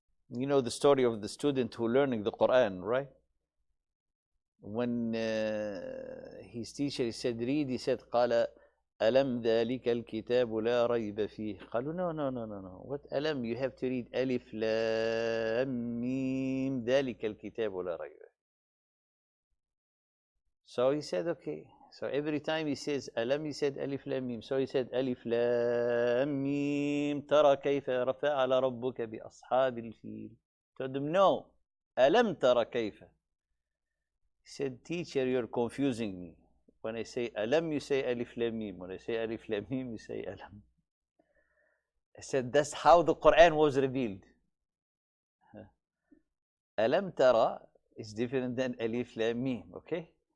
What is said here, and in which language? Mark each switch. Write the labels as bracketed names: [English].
[English] You know the story of the student who learning the Quran, right? When his teacher said read, he said [Arabic] قال ألم ذلك الكتاب لا ريب فيه. قالوا [English] no. What ألم? You have to read [Arabic] ألف لام ميم ذلك الكتاب لا ريب. [English] So he said okay. So every time he says ألم, he said [Arabic] ألف لام ميم. [English] So he said [Arabic] ألف لام ميم ترى كيف فعل ربك بأصحاب الفيل. [English] Told them no. [Arabic] ألم ترى كيف. [English] He said, teacher, you're confusing me. When I say Alam, you say Alif Lam Mim. When I say Alif Lam Mim, you say Alam. I said, that's how the Quran was revealed. Alam Tara is different than Alif Lam Mim, okay?